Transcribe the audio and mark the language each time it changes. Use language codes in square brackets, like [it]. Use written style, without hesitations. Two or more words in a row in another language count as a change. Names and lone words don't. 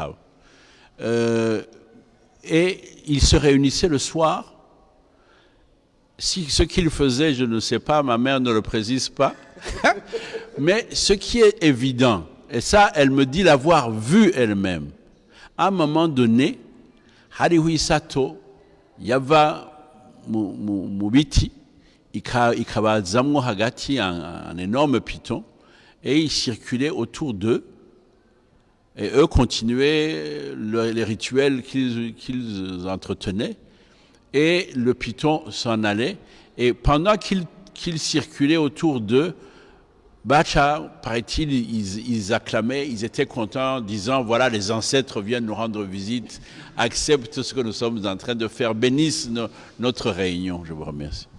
[fr] Et ils se réunissaient le soir. Ce qu'ils faisaient, je ne sais pas, ma mère ne le précise pas. Mais ce qui est évident, et ça, elle me dit l'avoir vu elle-même, à un moment donné, [rn] harihui sato, yava mubiti, ikabazamwo hagati [fr] un énorme python, et il circulait autour d'eux, et eux continuaient les rituels qu'ils entretenaient, et le python s'en allait, et pendant qu'il circulait autour d'eux, Bacha, paraît-il, ils acclamaient, ils étaient contents, disant, voilà, les ancêtres viennent nous rendre visite, acceptent ce que nous sommes en train de faire, bénissent notre réunion.